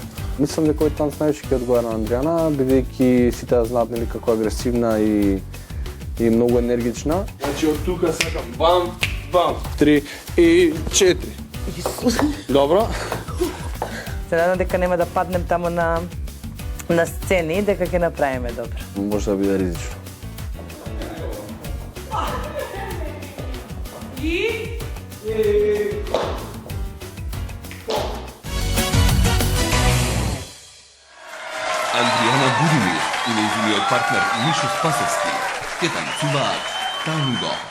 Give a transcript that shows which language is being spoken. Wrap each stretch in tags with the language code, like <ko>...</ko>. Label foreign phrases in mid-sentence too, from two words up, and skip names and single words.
<mk>Мислам дека овој танц највише ќе одговара на Андријана, бидејќи сите ја знаат нели како агресивна и многу енергична. Значи од тука сакам бам, бам, 3 и 4. Исус. Добро. Се надам дека нема да паднем тамо на сцени, дека ќе направиме добро. Може да биде ризично. Adriana Budimir i njeziниот партнер Мишо Спасовски ќе танцуваат танго.</mk>